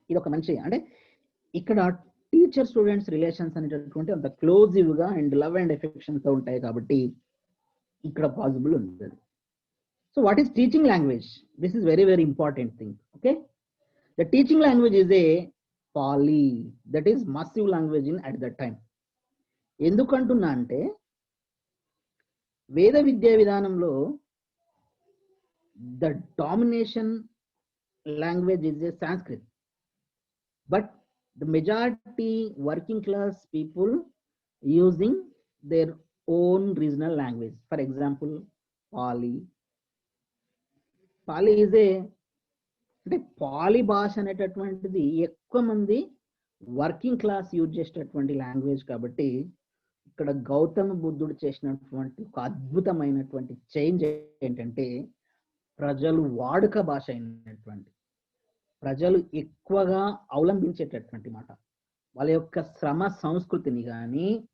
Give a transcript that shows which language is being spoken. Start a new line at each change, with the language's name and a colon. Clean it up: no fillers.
Telugu: ఇది ఒక మంచి అంటే ఇక్కడ టీచర్ స్టూడెంట్స్ రిలేషన్స్ అనేటటువంటి అంత క్లోజివ్ గా అండ్ లవ్ అండ్ ఎఫెక్షన్ తో ఉంటాయి కాబట్టి ఇక్కడ పాసిబుల్ ఉంది.
English: So what is teaching language? This is very very important thing. Okay, the teaching language is a Pali, that is massive language in at that time.
Telugu: ఎందుకంటున్నా అంటే వేద విద్యా విధానంలో
English: the domination language is a Sanskrit, but the majority working class people using their own regional language. For example, Pali is a
Telugu: అంటే పాలి భాష అనేటటువంటిది ఎక్కువ మంది వర్కింగ్ క్లాస్ యూజ్ చేసేటటువంటి లాంగ్వేజ్ కాబట్టి ఇక్కడ గౌతమ బుద్ధుడు చేసినటువంటి ఒక అద్భుతమైనటువంటి చేంజ్ ఏంటంటే ప్రజలు వాడుక భాష అయినటువంటి ప్రజలు ఎక్కువగా అవలంబించేటటువంటి మాట, వాళ్ళ యొక్క శ్రమ సంస్కృతిని కానీ